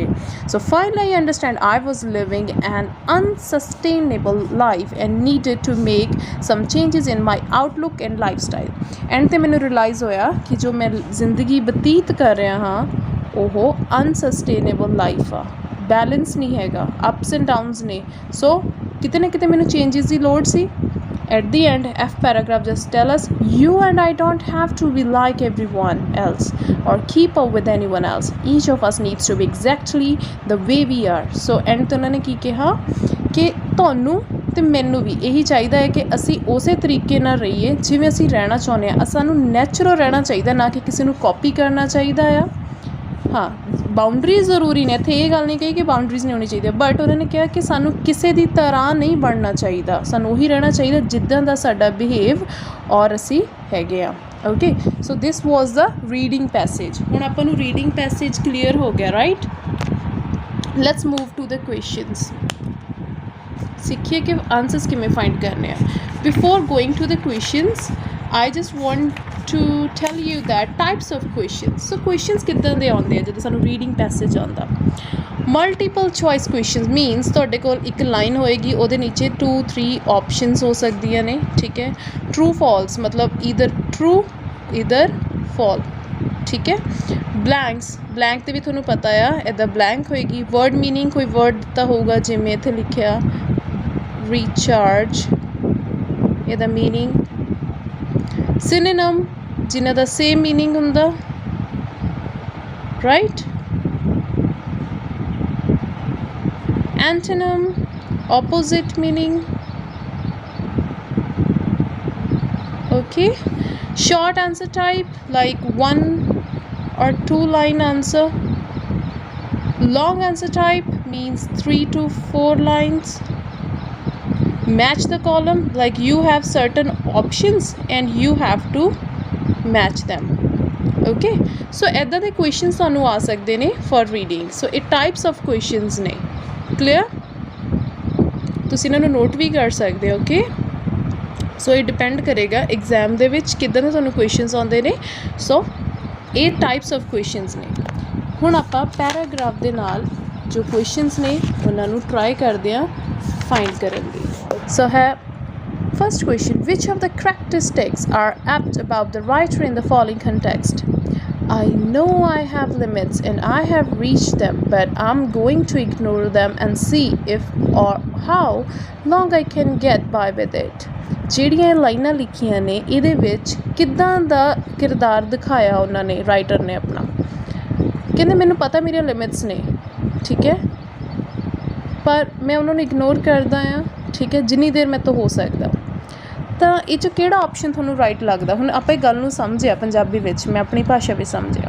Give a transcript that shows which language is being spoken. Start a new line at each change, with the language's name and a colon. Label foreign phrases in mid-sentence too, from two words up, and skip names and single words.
English: So finally I understand I was living an unsustainable life and needed to make some changes in my outlook and life style.
Punjabi: ਐਂਡ 'ਤੇ ਮੈਨੂੰ ਰਿਅਲਾਈਜ਼ ਹੋਇਆ ਕਿ ਜੋ ਮੈਂ ਜ਼ਿੰਦਗੀ ਬਤੀਤ ਕਰ ਰਿਹਾ ਹਾਂ ਉਹ
English: unsustainable life
Punjabi: ਆ, ਬੈਲੈਂਸ ਨਹੀਂ ਹੈਗਾ,
English: ups and downs
Punjabi: ਨੇ। ਸੋ ਕਿਤੇ ਨਾ ਕਿਤੇ ਮੈਨੂੰ ਚੇਂਜਿਸ ਦੀ ਲੋੜ ਸੀ।
English: At the end, F paragraph just tell us you and I don't have to be like everyone else or keep up with anyone else. Each of us needs to be exactly the way we are. So end
Punjabi: ਤੇ ਉਹਨਾਂ ਨੇ ਕੀ ਕਿਹਾ ਕਿ ਤੁਹਾਨੂੰ ਅਤੇ ਮੈਨੂੰ ਵੀ ਇਹੀ ਚਾਹੀਦਾ ਹੈ ਕਿ ਅਸੀਂ ਉਸੇ ਤਰੀਕੇ ਨਾਲ ਰਹੀਏ ਜਿਵੇਂ ਅਸੀਂ ਰਹਿਣਾ ਚਾਹੁੰਦੇ ਹਾਂ। ਸਾਨੂੰ ਨੈਚੁਰਲ ਰਹਿਣਾ ਚਾਹੀਦਾ, ਨਾ ਕਿ ਕਿਸੇ ਨੂੰ ਕਾਪੀ ਕਰਨਾ ਚਾਹੀਦਾ ਆ। ਹਾਂ, ਬਾਊਂਡਰੀਜ਼ ਜ਼ਰੂਰੀ ਨੇ, ਇੱਥੇ ਇਹ ਗੱਲ ਨਹੀਂ ਕਹੀ ਕਿ ਬਾਊਂਡਰੀਜ਼ ਨਹੀਂ ਹੋਣੀ ਚਾਹੀਦੀ, ਬਟ ਉਹਨਾਂ ਨੇ ਕਿਹਾ ਕਿ ਸਾਨੂੰ ਕਿਸੇ ਦੀ ਤਰ੍ਹਾਂ ਨਹੀਂ ਬਣਨਾ ਚਾਹੀਦਾ, ਸਾਨੂੰ ਉਹੀ ਰਹਿਣਾ ਚਾਹੀਦਾ ਜਿੱਦਾਂ ਦਾ ਸਾਡਾ ਬਿਹੇਵ ਔਰ ਅਸੀਂ ਹੈਗੇ ਆ, ਓਕੇ।
English: So this was the reading passage.
Punjabi: ਹੁਣ ਆਪਾਂ ਨੂੰ
English: reading passage
Punjabi: ਕਲੀਅਰ ਹੋ ਗਿਆ, ਰਾਈਟ।
English: Let's move to the questions.
Punjabi: ਸਿੱਖੀਏ ਕਿ ਆਨਸਰਸ ਕਿਵੇਂ ਫਾਈਂਡ ਕਰਨੇ ਆ।
English: Before going to the questions I just want to tell you that types of questions. So questions
Punjabi: ਕਿੱਦਾਂ ਦੇ ਆਉਂਦੇ ਆ ਜਦੋਂ ਸਾਨੂੰ
English: reading passage
Punjabi: ਆਉਂਦਾ।
English: multiple choice questions means
Punjabi: ਤੁਹਾਡੇ ਕੋਲ ਇੱਕ ਲਾਈਨ ਹੋਏਗੀ, ਉਹਦੇ ਨੀਚੇ 2-3 ਆਪਸ਼ਨਸ ਹੋ ਸਕਦੀਆਂ ਨੇ, ਠੀਕ ਹੈ।
English: true false
Punjabi: ਮਤਲਬ
English: either true either false,
Punjabi: ਠੀਕ ਹੈ। ਬਲੈਂਕ 'ਤੇ ਵੀ ਤੁਹਾਨੂੰ ਪਤਾ ਆ, ਇੱਦਾਂ ਬਲੈਂਕ ਹੋਏਗੀ।
English: word meaning
Punjabi: ਕੋਈ ਵਰਡ ਦਿੱਤਾ ਹੋਊਗਾ, ਜਿਵੇਂ ਇੱਥੇ ਲਿਖਿਆ ਰੀਚਾਰਜ, ਇਹਦਾ ਮੀਨਿੰਗ। ਸਿਨੋਨਿਮ ਜਿਨ੍ਹਾਂ ਦਾ
English: same meaning
Punjabi: ਹੁੰਦਾ, ਰਾਈਟ।
English: ਐਂਟੋਨਿਮ opposite meaning, okay. Short answer type like 1 or 2 line answer. Long answer type means 3 to 4 lines. Match the column like you have certain options and you have to match them, okay.
Punjabi: So ਇੱਦਾਂ ਦੇ questions ਤੁਹਾਨੂੰ ਆ ਸਕਦੇ ਨੇ
English: for reading. So it types of questions
Punjabi: ਨੇ, clear। ਤੁਸੀਂ ਇਹਨਾਂ ਨੂੰ ਨੋਟ ਵੀ ਕਰ ਸਕਦੇ ਹੋ, ਓਕੇ। ਸੋ ਇਹ ਡਿਪੈਂਡ ਕਰੇਗਾ ਐਗਜ਼ਾਮ ਦੇ ਵਿੱਚ ਕਿੱਦਾਂ ਦੇ ਤੁਹਾਨੂੰ ਕੁਐਸ਼ਚਨਸ ਆਉਂਦੇ ਨੇ। ਸੋ ਇਹ
English: types of questions
Punjabi: ਨੇ। ਹੁਣ ਆਪਾਂ ਪੈਰਾਗ੍ਰਾਫ ਦੇ ਨਾਲ ਜੋ ਕੁਐਸ਼ਚਨਸ ਨੇ ਉਹਨਾਂ ਨੂੰ ਟਰਾਈ ਕਰਦੇ ਹਾਂ ਫਾਈਂਡ ਕਰਨ ਦੀ।
English: So here first question, which of the characteristics are apt about the writer in the following context? I know I have limits and I have reached them, but I'm going to ignore them and see if or how long I can get by with it.
Punjabi: ਜਿਹੜੀਆਂ ਲਾਈਨਾਂ ਲਿਖੀਆਂ ਨੇ ਇਹਦੇ ਵਿੱਚ ਕਿੱਦਾਂ ਦਾ ਕਿਰਦਾਰ ਦਿਖਾਇਆ ਉਹਨਾਂ ਨੇ, ਰਾਈਟਰ ਨੇ ਆਪਣਾ। ਕਹਿੰਦੇ ਮੈਨੂੰ ਪਤਾ ਮੇਰੀਆਂ ਲਿਮਿਟਸ ਨੇ, ਠੀਕ ਹੈ, ਪਰ ਮੈਂ ਉਹਨਾਂ ਨੂੰ ਇਗਨੋਰ ਕਰਦਾ ਹਾਂ, ਠੀਕ ਹੈ, ਜਿੰਨੀ ਦੇਰ ਮੇਰੇ ਤੋਂ ਹੋ ਸਕਦਾ। ਤਾਂ ਇਹ 'ਚ ਕਿਹੜਾ ਆਪਸ਼ਨ ਤੁਹਾਨੂੰ ਰਾਈਟ ਲੱਗਦਾ? ਹੁਣ ਆਪਾਂ ਇਹ ਗੱਲ ਨੂੰ ਸਮਝਿਆ ਪੰਜਾਬੀ ਵਿੱਚ, ਮੈਂ ਆਪਣੀ ਭਾਸ਼ਾ ਵਿੱਚ ਸਮਝਿਆ।